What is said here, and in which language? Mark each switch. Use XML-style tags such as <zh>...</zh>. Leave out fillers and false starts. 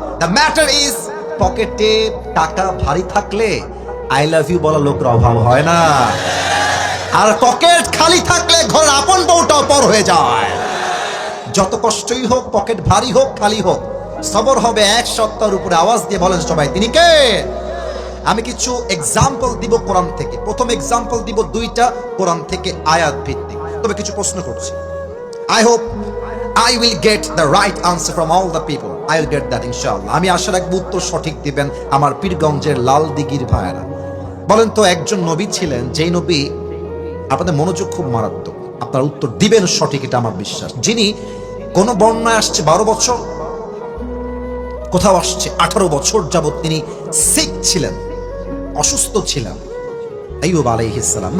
<en>the matter is,</en> <bn>পকেটে টাকা ভারী থাকলে</bn> <en>I love you</en> <bn>বলা লোকের অভাব হয় না, আর পকেট খালি থাকলে ঘরের আপন বউটাও পর হয়ে যায়। যত কষ্টই হোক, পকেট ভারী হোক খালি হোক, সবর হবে এক সত্তার উপরে। আওয়াজ দিয়ে বলেন সবাই, তিনি কে? আমি কিছু এক্সাম্পল দিব কোরআন থেকে। প্রথম এক্সাম্পল দিব দুইটা কোরআন থেকে আয়াত ভিত্তিক, তবে কিছু প্রশ্ন করছি।</bn> <en>I hope I will get the right answer from all the people. I will get that inshallah.</en> <bn>আমি আশা রাখব উত্তর সঠিক দিবেন আমার পীরগঞ্জের লাল দিঘির ভাইরা। বলেন তো, একজন নবী ছিলেন, যেই নবী, আপনাদের মনোযোগ খুব মারাত্মক, আপনার উত্তর দিবেন সঠিক, এটা আমার বিশ্বাস, যিনি কোন বর্ণনায় আসছে 12 বছর, কোথাও আসছে 18 বছর যাবত তিনি সিক ছিলেন, অসুস্থ ছিলেন, আইয়ুব আলাইহিস সালাম।</bn>